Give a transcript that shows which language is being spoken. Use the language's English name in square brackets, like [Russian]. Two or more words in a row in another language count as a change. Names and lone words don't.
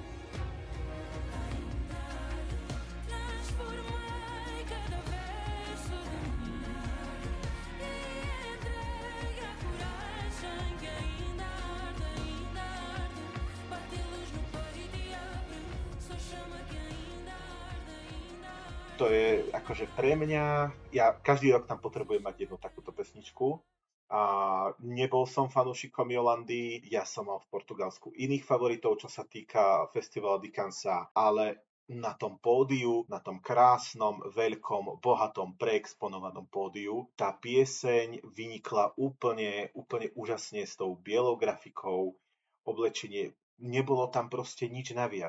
[Portuguese] Ainda transformei cada verso de mar e entregue a coragem que ainda arde, bate luz no peito e abre, só chama que ainda arde, [Slovak] To je akože pre mňa, ja každý rok tam potrebujem mať jednu takúto pesničku. A nebol som fanúšikom Jolandy, ja som mal v Portugalsku iných favoritov, čo sa týka Festivala de Cansa, ale na tom pódiu, na tom krásnom, veľkom, bohatom, preexponovanom pódiu, tá pieseň vynikla úplne úžasne s tou bielou grafikou, oblečenie, nebolo tam proste nič naviac.